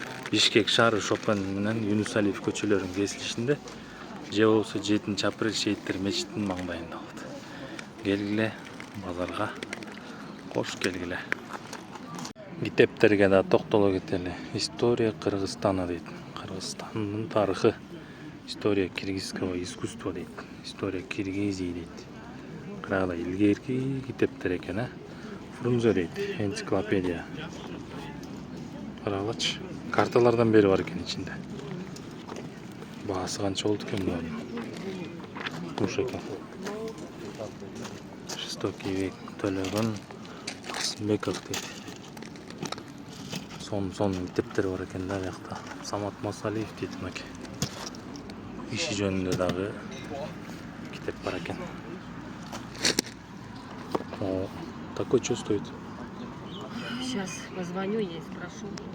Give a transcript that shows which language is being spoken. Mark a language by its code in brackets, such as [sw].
[ky] Бишкек шаары Шопен менен Юнус Алиев көчөлөрүнүн кесилишинде же болбосо 7-апрель шейиттер мечитинин маңдайында болот. Келгиле базарга кош келгиле. Китептерге да токтоло кетели. История Кыргызстана дейт. Кыргызстандын тарыхы. История киргизского искусства дейт. История Киргизии дейт. Кыргызда илгерки китептер экен, э? Фрунзе дейт. Энциклопедия. Карагылачы. Карталардан бери бар экен ичинде. Баасы канча болду экен bunun? Куш экен. Жестокий век төлөгөн Касымбеков дейт. Сон китептер бар экен да бuyakta. Самат Масалиев дейт мынакей. Иши жөнүндө дагы китеп бар экен. [ru] О, такой что стоит? Сейчас позвоню, я спрошу.